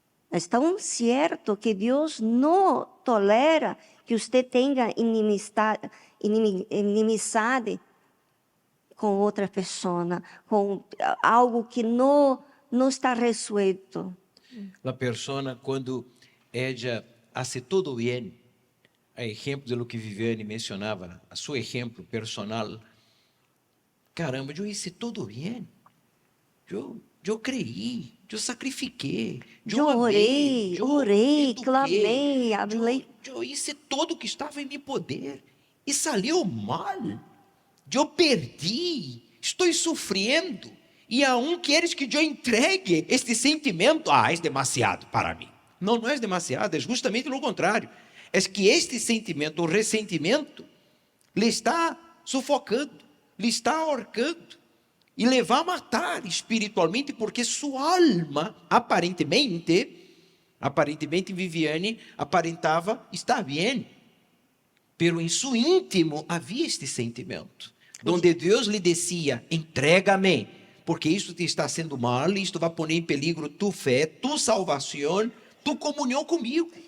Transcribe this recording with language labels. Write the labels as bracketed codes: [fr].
[pt] É tão certo que Deus não tolera que você tenha inimizade com outra pessoa, com algo que não está resuelto. [es] La persona, quando ella hace todo bien, a ejemplo de lo que Viviane mencionaba, a su ejemplo personal, caramba, yo hice todo bien, yo creí, yo sacrifiqué, yo amé, [pt] orei, [es] eduqué, [pt] clamei, hablei. [es] yo hice todo que estaba en mi poder y salió mal. [pt] Eu perdi, estou sofrendo, e aún queres que eu entregue este sentimento? É demasiado para mim. Não, não é demasiado, é justamente o contrário. É que este sentimento, o ressentimento, lhe está sufocando, lhe está ahorcando, e lhe vai matar espiritualmente, porque sua alma, aparentemente Viviane aparentava estar bem, pero em seu íntimo havia este sentimento, onde Deus lhe dizia, entrega-me, porque isso te está sendo mal, isto vai pôr em peligro tu fé, tu salvação, tu comunhão comigo.